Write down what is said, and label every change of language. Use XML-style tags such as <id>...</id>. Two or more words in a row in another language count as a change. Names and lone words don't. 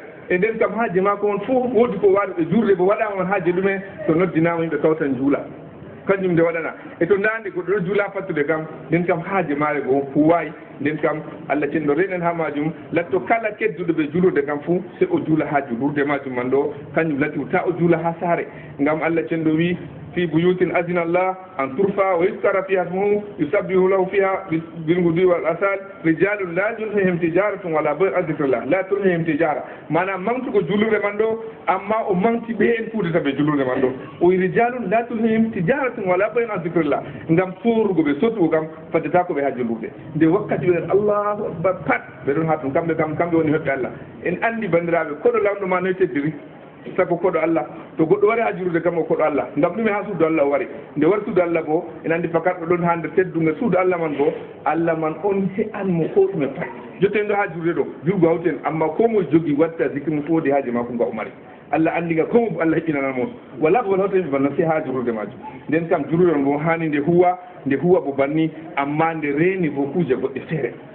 <ff>e nden kam haaji makko on fof woodi ko waɗa ɓe juurde bo waɗama on haaji ɗumen to noddinama yimɓe kawtan juula kañum nde waɗana e to ndande goɗɗo ɗo juula fattude kam nden kam haaji maare go huwayi nden kam Allah cenɗo reɗen ha majum latto kala kedduɗo ɓe julurde kam fuu se o juula ha julurde majum man ɗo kañum latti ta o juula ha saare ngam Allah cenɗo wi</ff> <ar>في بيوت أذن الله أن ترفع ويذكر فيها اسمه يسبح له فيها بالغدو والآصال رجال لا تلهيهم تجارة ولا بيع عن ذكر الله لا تلهيهم تجارة</ar> <ff>manam mantugo julurde man ɗo amma o manti ɓe en kuudata ɓe julurde man ɗo o wi</ff> <ar>رجال لا تلهيهم تجارة ولا بيع عن ذكر الله</ar> <ff>ngam sorugo ɓe sottugo kam faddata ko ɓe ha julurde nde wakkati ɓe</ff> <ar>الله أكبر</ar> <ff>pat ɓe ɗon ha tun kamɓe woni hoɓɓe Allah en andi bandiraɓe koɗo lamɗo ma noy teddiri sago koɗo Allah to goɗɗo wari ha jurude kam o koɗo Allah ngam ɗume ha suudu Allah o wari nde wari suudu Allah bo en andi fakat ɗo ɗon ha nder tedduge suudu Allah man bo Allah man on he'anmo ko ɗume pat jotten ɗo ha jurude ɗo jurgo hawten amma ko mo jogui watta zikri mo foodi haaji makko nga o mari Allah andiga ko mo Allah heɓinanamo wala ko hawten ɓe banno se ha jurude majum nden kam jurude on bo hani nde huwa bo banni amma nde reeni bo kuuje goɗɗe feere</ff>